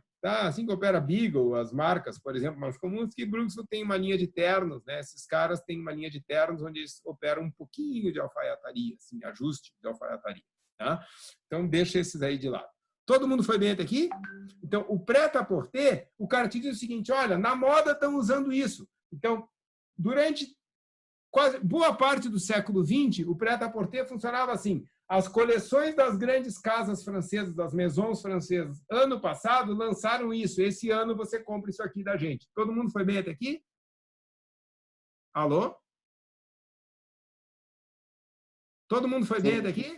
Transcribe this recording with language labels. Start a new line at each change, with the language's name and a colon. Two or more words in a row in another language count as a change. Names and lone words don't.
Portuguese: Tá? Assim que opera Beagle, as marcas, por exemplo, mais comuns, que Brooksfield tem uma linha de ternos, né? Esses caras têm uma linha de ternos onde eles operam um pouquinho de alfaiataria, assim, ajuste de alfaiataria. Tá? Então, deixa esses aí de lado. Todo mundo foi bem até aqui? Então, o prêt-à-porter, o cara te diz o seguinte, olha, na moda estão usando isso. Então, durante boa parte do século XX, o prêt-à-porter funcionava assim. As coleções das grandes casas francesas, das maisons francesas, ano passado, lançaram isso. Esse ano você compra isso aqui da gente. Todo mundo foi bem até aqui? Alô? Todo mundo foi bem até aqui?